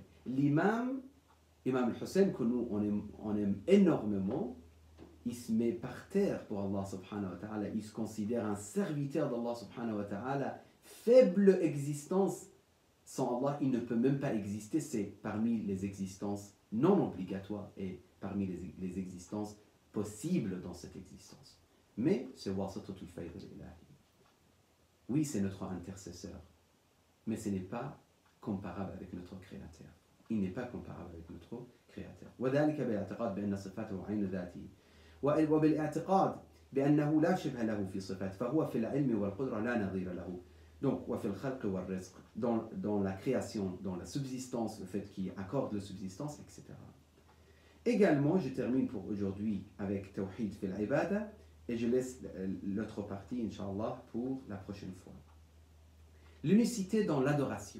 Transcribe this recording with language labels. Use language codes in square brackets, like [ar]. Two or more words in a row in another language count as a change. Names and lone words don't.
[fr] L'imam, Imam al-Hussein, que nous on aime énormément, il se met par terre pour Allah [ar] سبحانه وتعالى, [fr] il se considère un serviteur d'Allah [ar] سبحانه وتعالى, [fr] faible existence, sans Allah il ne peut même pas exister, c'est parmi les existences non obligatoires et parmi les existences possibles dans cette existence. Mais c'est [ar] واسطة الفيض الإلهي. [fr] Oui, c'est notre intercesseur, mais ce n'est pas comparable avec notre Créateur. Il n'est pas comparable avec notre Créateur. [ar] وذلك بالاعتقاد بأن صفاته عين ذاته وبالاعتقاد بأنه لا شبه له في صفات فهو في العلم والقدرة لا نظير له. Donc, وفي الخلق والرزق, [fr] dans la création, dans la subsistance, le fait qu'il accorde la subsistance, etc. Également, je termine pour aujourd'hui avec [ar] توحيد في العبادة [fr] et je laisse l'autre partie, Inch'Allah, pour la prochaine fois. L'unicité dans l'adoration.